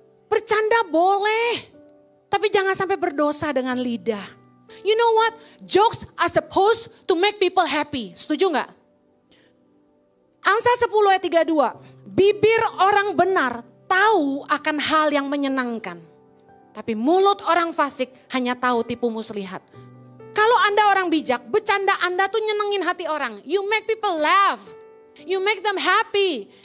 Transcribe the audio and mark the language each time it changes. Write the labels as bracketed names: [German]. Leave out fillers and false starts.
[Indonesian] Bercanda boleh, tapi jangan sampai berdosa dengan lidah. [English] You know what? Jokes are supposed to make people happy. [Indonesian] Setuju gak? Amsal 10 ayat 32. Bibir orang benar tahu akan hal yang menyenangkan. Tapi mulut orang fasik hanya tahu tipu muslihat. Kalau Anda orang bijak, bercanda Anda tuh nyenengin hati orang. [English] You make people laugh. You make them happy.